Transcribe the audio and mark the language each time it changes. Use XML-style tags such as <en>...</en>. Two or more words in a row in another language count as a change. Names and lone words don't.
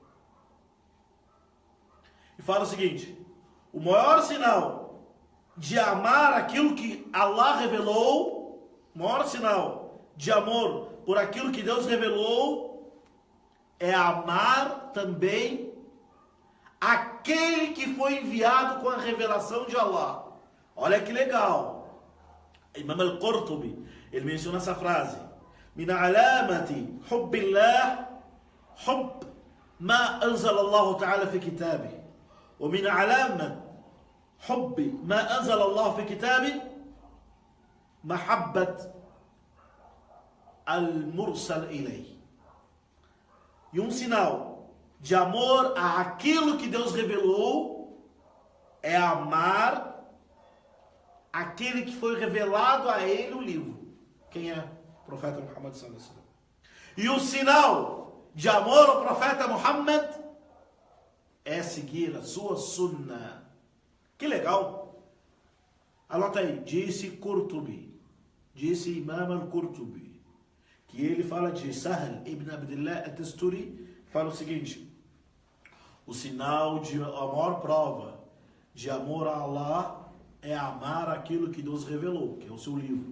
<pt>E fala o seguinte: o maior sinal de amar aquilo que Allah revelou, o maior sinal de amor por aquilo que Deus revelou, é amar também aquele que foi enviado com a revelação de Allah. Olha que legal. Imam Al-Qurtubi, ele menciona essa frase:</pt> <ar>من علامة حب الله حب ما أنزل الله تعالى في كتابه، ومن علامة حب ما أنزل الله في كتابه محبة المرسل إليه.</ar> <pt>E um sinal de amor àquilo que Deus revelou é amar aquele que foi revelado a ele o livro. Quem é? O profeta Muhammad</pt> <ar>صلى الله عليه وسلم.</ar> <pt>E o sinal de amor ao profeta Muhammad é seguir a sua sunnah. Que legal! Anota aí, disse Qurtubi, disse Imam Al-Qurtubi, que ele fala de Sahl ibn Abdullah At-Tusturi, fala o seguinte: o sinal de a maior prova de amor a Allah é amar aquilo que Deus revelou, que é o seu livro.</pt>